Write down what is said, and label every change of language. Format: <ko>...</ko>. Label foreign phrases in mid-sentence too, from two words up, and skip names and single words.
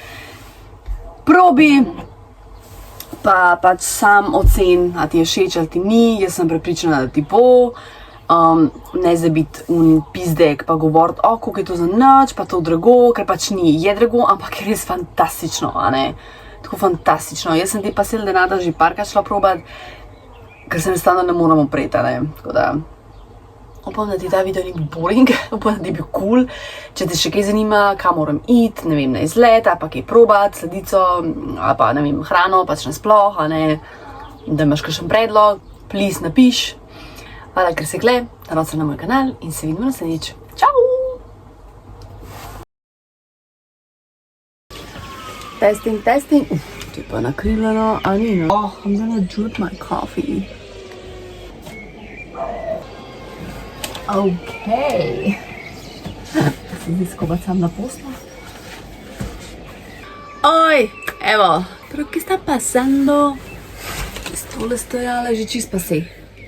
<sl>Probi, pa pač sam ocen, a ti je všeč ali ti ni, jaz sem prepričana, da ti bo. Ne za biti pizdek pa govoriti, koliko je to za nič, pa to drago, ker pač ni, je drago, ampak je res fantastično, a ne, tako fantastično. Jaz sem te pastel de nata že parkrat šla probat, ker se enostavno ne moramo upreti, a ne, tako da upam, da ti ta video ni bil boring, upam, da ti je bil cool. Če te še kaj zanima, kam moram iti, ne vem, na izlet, ali pa kaj probat, sladico, ali pa, ne vem, hrano, pač nasploh, a ne, da imaš kakšen predlog, please napiš. Hvala, ker si gled, naročil na moj kanal in se vidimo naslednjič. Čau! Testing. To je pa nakrivljeno, a ni no?</sl> <en>I'm gonna drip my coffee. Okay.</en> <sl>Se zdaj skobacam na poslu. Oj, evo,</sl> <es>pero ¿qué está pasando? Esto le estoy a la že čist pasé.</es>